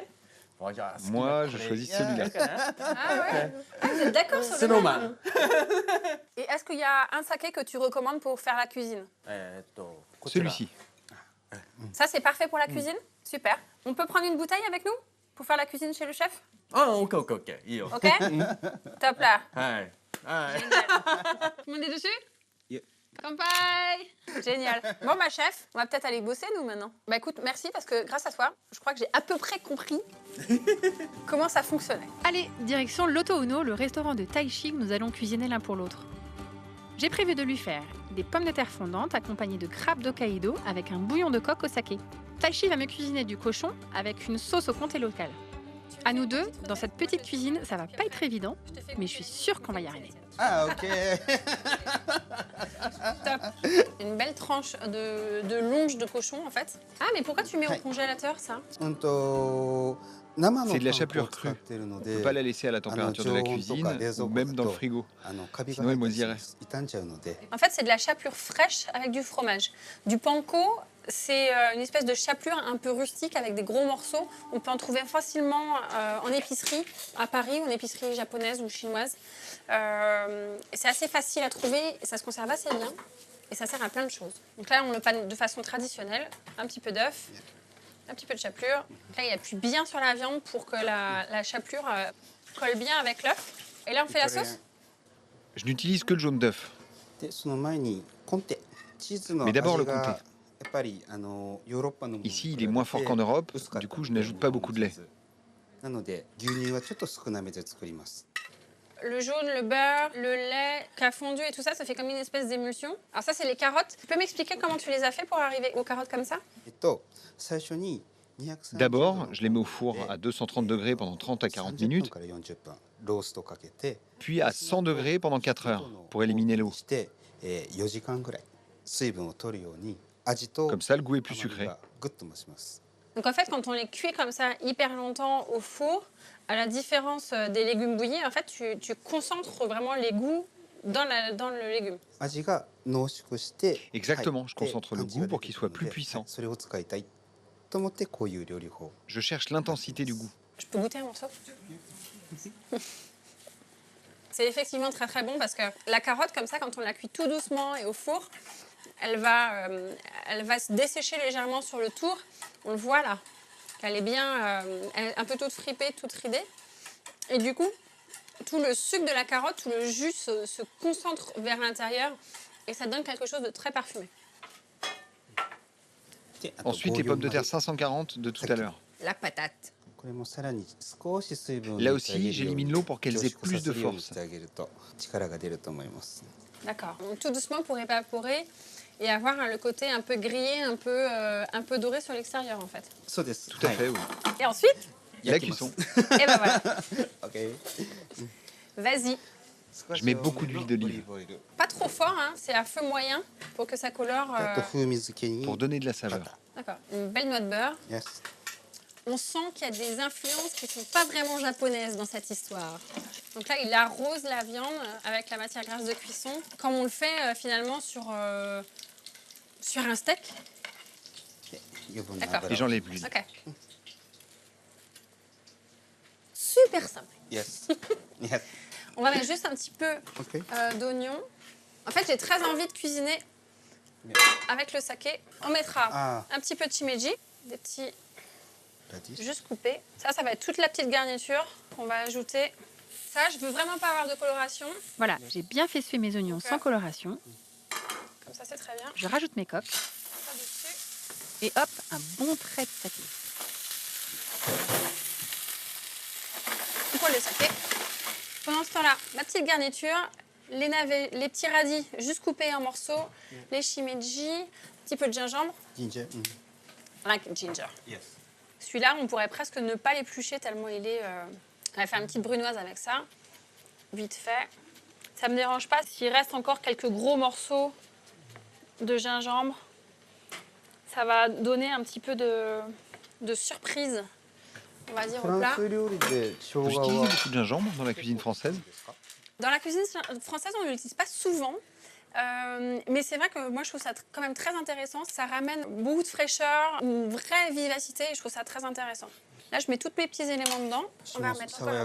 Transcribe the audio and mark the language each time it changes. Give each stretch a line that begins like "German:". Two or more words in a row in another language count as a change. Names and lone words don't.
French: Moi, je choisis celui-là. Ah ouais. Ah, vous êtes d'accord sur le Snowman. même. Et est-ce qu'il y a un saké que tu recommandes pour faire la cuisine?
Japanese: こちら
French: Celui-ci. Ça, c'est parfait pour la cuisine? Super. On peut prendre une bouteille avec nous pour faire la cuisine chez le chef?
Japanese: あ、オッケーオッケーオッケー。いいよ。
French: Ok. Top là.
Japanese: はい。はい。
French: Génial. Tout le monde est dessus? Yeah. Kampai. Génial. Bon, ma chef, on va peut-être aller bosser, nous, maintenant. Bah écoute, merci, parce que grâce à toi, je crois que j'ai à peu près compris comment ça fonctionnait. Allez, direction l'Oto Uno, le restaurant de Tai Chi que nous allons cuisiner l'un pour l'autre. J'ai prévu de lui faire des pommes de terre fondantes accompagnées de crabes d'Hokkaido avec un bouillon de coque au saké. Tai Chi va me cuisiner du cochon avec une sauce au comté local. À nous deux, dans cette petite cuisine, ça va pas être évident, mais je suis sûre qu'on va y arriver.
Japanese: あ、オッケー。
French: Top. Une belle tranche de longe de cochon, en fait. Ah, mais pourquoi tu mets au Ouais. congélateur, ça?
Japanese: 生の
French: C'est de la
Japanese: パン粉を
French: chapelure
Japanese: 使っ
French: crue.
Japanese: ているの
French: On ne
Japanese: で
French: peut pas la laisser à la température de la cuisine ou même dans le frigo.
Japanese: カビが
French: Sinon,
Japanese: 入
French: elle
Japanese: ったりし
French: moisillerait.
Japanese: ます傷んじゃうので
French: En fait, c'est de la chapelure fraîche avec du fromage. Du panko, c'est une espèce de chapelure un peu rustique avec des gros morceaux. On peut en trouver facilement en épicerie, à Paris, ou en épicerie japonaise ou chinoise. Et c'est assez facile à trouver et ça se conserve assez bien. Et ça sert à plein de choses. Donc là, on le panne de façon traditionnelle. Un petit peu d'œuf, un petit peu de chapelure. Là, il appuie bien sur la viande pour que la chapelure colle bien avec l'œuf. Et là, on fait la sauce? Je n'utilise que le jaune d'œuf.
Japanese: でその前にコンテチーズの
French: Mais
Japanese: 味
French: d'abord le
Japanese: が
French: comté.
Japanese: やっぱりヨーロッパのものに
French: Ici,
Japanese: 比
French: il
Japanese: べ
French: est
Japanese: て
French: moins fort qu'en Europe,
Japanese: 薄かった
French: du coup, je n'ajoute pas beaucoup de lait.
Japanese: なので牛乳はちょっと少なめで作ります
French: Le jaune, le beurre, le lait qui a fondu et tout ça, ça fait comme une espèce d'émulsion. Alors ça, c'est les carottes. Tu peux m'expliquer comment tu les as fait pour arriver aux carottes comme ça?
Japanese: 最初に230
French: D'abord, je les mets au four à 230 degrés pendant 30 à 40
Japanese: 30 分
French: minutes,
Japanese: から40分ローストかけて
French: puis à 100 degrés pendant 4 heures pour éliminer l'eau.
Japanese: して4時間ぐらい水分を取るように味と
French: Comme ça, le goût est plus
Japanese: 甘み
French: sucré.
Japanese: がグッと増します
French: Donc en fait, quand on les cuit comme ça hyper longtemps au four, à la différence des légumes bouillis, en fait, tu concentres vraiment les goûts dans le légume.
Japanese: 味が濃縮して
French: Exactement, je
Japanese: 入って
French: concentre le
Japanese: 感じが
French: goût pour qu'il soit
Japanese: 出てくるので
French: plus puissant.
Japanese: それを使いたいと思ってこういう料理法。
French: Je cherche l'intensité du goût. Je peux goûter un morceau? C'est effectivement très très bon parce que la carotte, comme ça, quand on la cuit tout doucement et au four, elle va se dessécher légèrement sur le tour. On le voit là, qu'elle est bien, elle est un peu toute fripée, toute ridée. Et du coup, tout le sucre de la carotte, tout le jus se concentre vers l'intérieur et ça donne quelque chose de très parfumé.
Japanese: であと
French: Ensuite, les pommes de terre 540 de tout à l'heure. La patate.
Japanese: これもさらに少し水分を
French: Là
Japanese: 入れてあげるよう
French: aussi,
Japanese: に
French: j'élimine l'eau pour qu'elles aient
Japanese: 凝縮
French: plus
Japanese: させ
French: de
Japanese: るように
French: force.
Japanese: してあげると力が出ると思います。
French: D'accord. Donc tout doucement pour évaporer et avoir le côté un peu grillé, un peu doré sur l'extérieur en fait.
Japanese: そうです。
French: Tout à fait, oui. Et ensuite, La cuisson. et ben voilà. OK。 Vas-y. Je mets beaucoup d'huile d'olive. Pas trop fort, hein, c'est à feu moyen pour que ça colore.
Japanese: あと風味付けに
French: Pour donner de la saveur. D'accord. Une belle noix de beurre. Yes. On sent qu'il y a des influences qui ne sont pas vraiment japonaises dans cette histoire. Donc là, il arrose la viande avec la matière grasse de cuisson, comme on le fait finalement sur un steak.
Japanese: 余分な
French: D'accord.
Japanese: 油
French: Et
Japanese: を
French: j'enlève l'huile. Ok. Super simple.
English: Yes. Yes.
French: On va mettre juste un petit peu OK。 d'oignon. En fait, j'ai très envie de cuisiner avec le saké. On mettra Ah. un petit peu de shimeji, des petits ラディッシュ juste coupés. Ça va être toute la petite garniture qu'on va ajouter. Ça, je veux vraiment pas avoir de coloration. Voilà, j'ai bien fait suer mes oignons sans coloration. Comme ça, c'est très bien. Je rajoute mes coques Ça dessus. et hop, un bon trait de saké. On colle le saké. Pendant ce temps-là, ma petite garniture, les navets, les petits radis juste coupés en morceaux, les shimeji, un petit peu de gingembre, ジンジャー。 avec ginger. Yes. Celui-là, on pourrait presque ne pas l'éplucher tellement il est... On va faire une petite brunoise avec ça, vite fait. Ça me dérange pas s'il reste encore quelques gros morceaux de gingembre. Ça va donner un petit peu de surprise, on va dire,
Japanese: フ
French: au
Japanese: ラ
French: plat.
Japanese: ンス料理で生
French: Vous
Japanese: 姜
French: utilisez
Japanese: は
French: beaucoup de gingembre dans la cuisine française? Dans la cuisine française, on ne l'utilise pas souvent. Mais c'est vrai que moi, je trouve ça quand même très intéressant. Ça ramène beaucoup de fraîcheur, une vraie vivacité et je trouve ça très intéressant. Là, je mets tous mes petits éléments dedans. On va remettre encore un